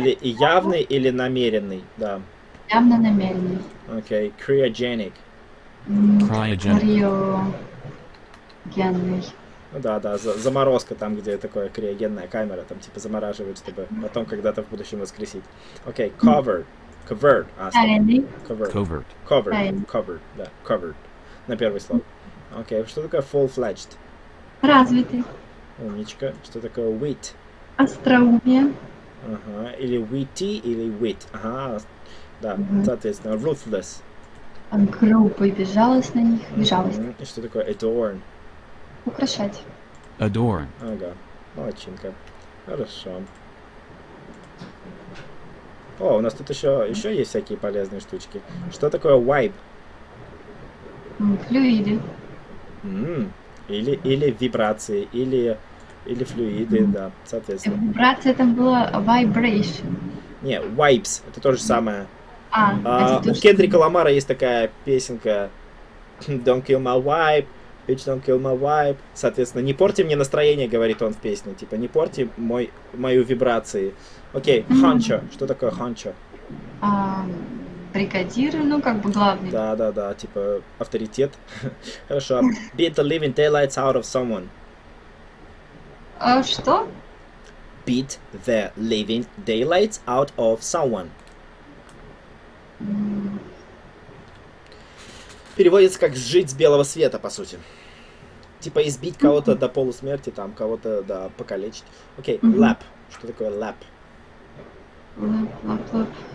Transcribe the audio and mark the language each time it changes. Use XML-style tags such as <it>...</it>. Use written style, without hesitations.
<ru>или явный, или намеренный, да. Явно намеренный. Окей. Cryogenic.</ru> <en>Cryogenic.</en> <ru>Криогенный. Ну да, заморозка там, где такое криогенная камера, там типа замораживают, чтобы потом когда-то в будущем воскресить. Окей, covered.</ru> <en>Covered.</en> <ru>Тайный.</ru> <en>Covered. Covert. Covered, да, covered.</en> <ru>На первый слог. Окей, что такое full-fledged? Развитый. Умничка. Что такое wit? Остроумие. Ага, или witty, или wit. Ага, да, соответственно, ruthless. Грубый, безжалостный. Безжалость. И что такое adorn? Украшать.</ru> <en>Adorn.</en> <ru>Ага, молодчинка. Хорошо. О, у нас тут еще есть всякие полезные штучки. Что такое wipe? Флюиды. Или вибрации, или флюиды, да, соответственно. Вибрация там была vibration. Не, wipes, это то же самое. Это У то, что- Кендрика Ламара есть такая песенка</ru> <en>Don't kill my wipe,</en> <ru>bitch, don't kill my wipe. Соответственно, не порти мне настроение, говорит он в песне. Типа, не порти мою вибрации. Окей, honcho. Что такое honcho? Бригадир, ну как бы главный. Да, типа авторитет. Хорошо.</ru> <en>Beat the living daylights out of someone.</en> <ru>Что?</ru> <en>Beat the living daylights out of someone.</en> <ru>Переводится как сжить с белого света, по сути. Типа избить кого-то до полусмерти, там, кого-то, да, покалечить. Окей, lap. Что такое lap? Лап.</ru>